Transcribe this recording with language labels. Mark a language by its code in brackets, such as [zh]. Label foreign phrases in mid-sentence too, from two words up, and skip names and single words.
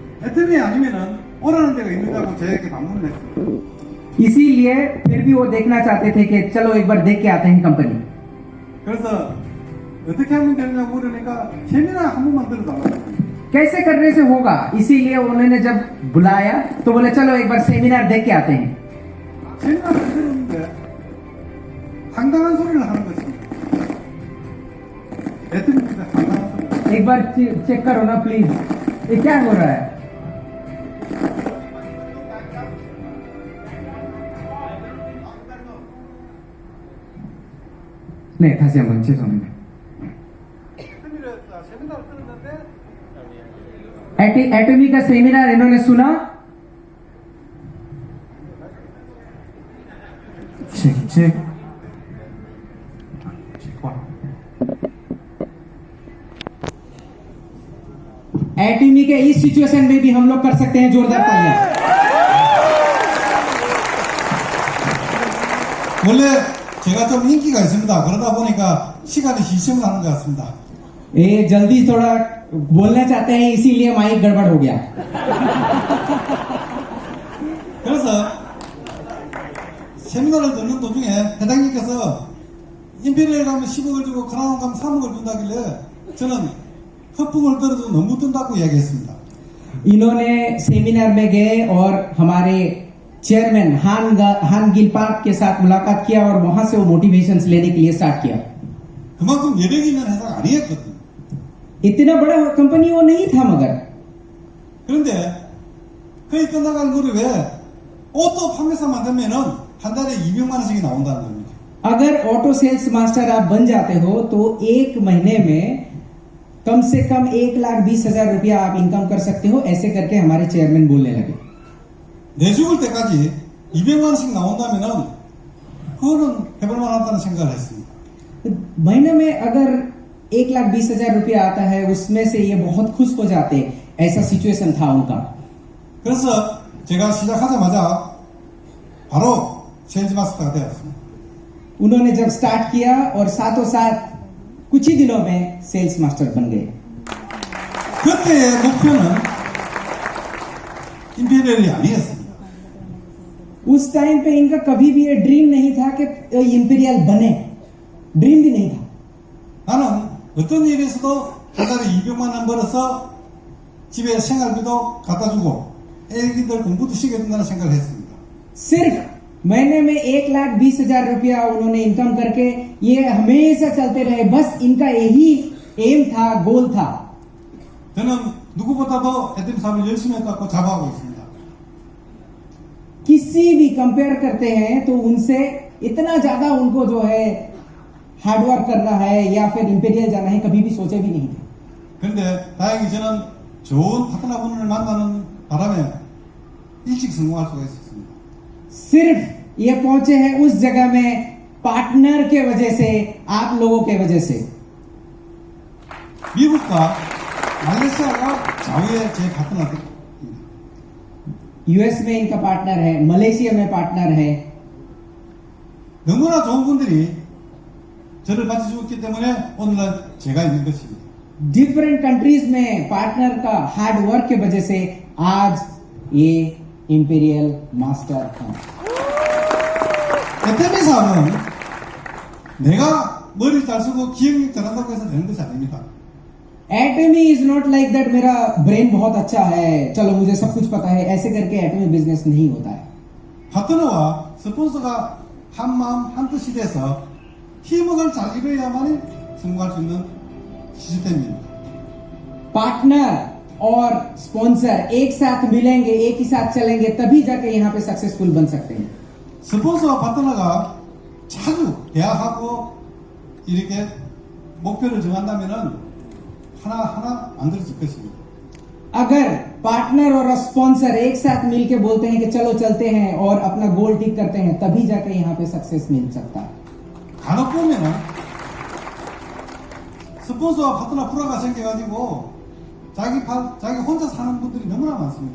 [ko] 그런데 애터미 아니면은 오라는 데가 있느냐고 저에게 방문을 했습니다. [hi] इसीलिए फिर भी वो देखना चाहते थे कि चलो एक बार देख के आते हैं कंपनी। [ko] 그래서 어떻게 하면 되느냐고 물으니까 세미나 한 번만 들어달라고. [hi] कैसे करने से होगा, इसीलिए उन्होंने जब बुलाया तो बोले चलो एक बार सेमिनार देख के आते हैं। [ko] 세미나를 들었는데 황당한 소리를 하는 것입니다. 애들입니다. 황당한 소리. [hi] एक बार चेक करो ना प्लीज, ये क्या हो रहा है। [ko] 네, 다시 한번 죄송합니다. 세미나를 들었는데 [hi] एटमी का सेमिनार इन्होंने सुना। [en] check check. [hi] एटमी के इस सिचुएशन में भी हम लोग कर सकते हैं जोरदार तालियां। [ko] 원래 제가 좀 인기가 있습니다. 그러다 보니까 시간이 희생을 하는 것 같습니다. [hi] ये जल्दी थोड़ा बोलना चाहते हैं इसीलिए माइक गड़बड़ हो गया। [ko] 그래서 세미나를 듣는 도중에 회장님께서 임페리얼 가면 10억을 주고 크라운 가면 3억을 준다길래 저는 허풍을 떨어도 너무 뜬다고 이야기했습니다. [hi] इन्होंने सेमिनार में गए और हमारे चेयरमैन हान गिल पार्क के साथ मुलाकात किया और वहां से वो मोटिवेशंस लेने के लिए स्टार्ट किया। [ko] 그만큼 여력 있는 회사가 아니었거든요. [hi] इतना बड़ा कंपनी वो नहीं था, मगर [ko] 그런데 거의 끝나간 거를 왜 오토 판매사만 되면은 한 달에 200만 원씩이 나온다는 겁니다. [hi] अगर [en] auto sales master [hi] आप बन जाते हो तो एक महीने में कम से कम 1,20,000 रुपया आप इनकम कर सकते हो, ऐसे करके हमारे चेयरमैन बोलने लगे। [ko] 내 죽을 때까지 200만 원씩 나온다면은 그거는 해볼 만하다는 생각을 했습니다. [hi] महीने में अगर 1,20,000 रुपया आता है उसमें से ये बहुत खुश हो जाते, ऐसा सिचुएशन था उनका। [ko] 그래서 제가 시작하자마자 바로 세일즈 마스터가 되었습니다. [hi] उन्होंने जब स्टार्ट किया और साथों साथ कुछ ही दिनों में [en] sales master [hi] बन गए। [ko] 그때의 목표는 임페리얼이 아니었습니다. [hi] उस टाइम पे इनका कभी भी ये ड्रीम नहीं था कि इंपीरियल बने, ड्रीम भी नहीं था। [ko] 나는 어떤 일에서도 한 달에 200만 원 벌어서 집에 생활비도 갖다 주고 애기들 공부도 시켜준다는 생각을 했습니다. [hi] सिर्फ महीने में 1,20,000 रुपया उन्होंने इनकम करके ये हमेशा चलते रहे, बस इनका यही एम था, गोल था। [ko] 저는 누구보다도 애템 사업을 열심히 했다고 자부하고 있습니다. [hi] किसी भी कंपेयर करते हैं तो उनसे इतना ज्यादा उनको जो है हार्डवर्क करना है या फिर इंपीरियल जाना है कभी भी सोचे भी नहीं थे। [ko] 그런데 다행히 저는 좋은 파트너분을 만나는 바람에 일찍 성공할 수가 있었습니다. [hi] सिर्फ ये पहुंचे हैं उस जगह में पार्टनर के वजह से, आप लोगों के वजह से। [ko] 미국과 말레이시아가 좌우의 제 파트너입니다. [hi] यूएस में इनका पार्टनर है, मलेशिया में पार्टनर है। [ko] 너무나 좋은 분들이 저를 맞춰주었기 때문에 오늘날 제가 있는 것입니다. [en] different countries [hi] में पार्टनर का [en] hard work [hi] की वजह से आज ये [en] Imperial Master [hi] है। [ko] 애템의 사업은 내가 머리 잘 쓰고 기억력 잘한다고 해서 되는 것이 아닙니다. [en] Atomy is not like that [hi] मेरा ब्रेन बहुत अच्छा है, चलो मुझे सब कुछ पता है, ऐसे करके एटमी बिजनेस नहीं होता है। [ko] 파트너와 스폰서가 한 마음 한 뜻이 돼서 팀워크를 잘 이루어야만 성공할 수 있는 시스템입니다. [hi] पार्टनर और स्पॉन्सर एक साथ मिलेंगे, एक ही साथ चलेंगे, तभी जाके यहाँ पे सक्सेसफुल बन सकते हैं। [ko] 스폰서와 파트너가 자주 대화하고 이렇게 목표를 정한다면은 하나하나 만들어질 것입니다. [hi] अगर पार्टनर और स्पॉन्सर एक साथ मिलके बोलते हैं कि चलो चलते हैं और अपना गोल ठीक करते हैं, तभी जाके यहाँ पे सक्सेस मिल सकता है। [ko] 간혹 보면은 스폰서와 파트너 프로가 생겨가지고 자기 혼자 사는 분들이 너무나 많습니다.